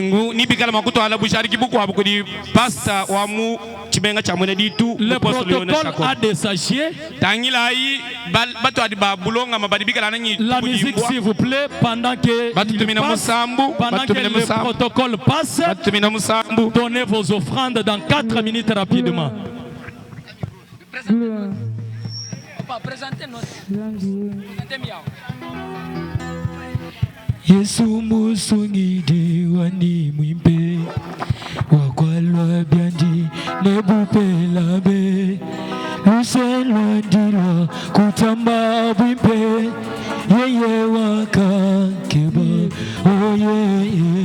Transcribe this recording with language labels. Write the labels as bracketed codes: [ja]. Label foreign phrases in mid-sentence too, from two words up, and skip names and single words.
[fr] Le protocole a des sachets. La musique s'il vous plaît pendant que le protocole passe. Donnez vos offrandes dans 4 minutes rapidement. [lu] Yesu musungidi wani mwimpe wakwalwa byandi nebupelabe luselwa ndilwa kutamba bwimpe yeye wakakeba oyeye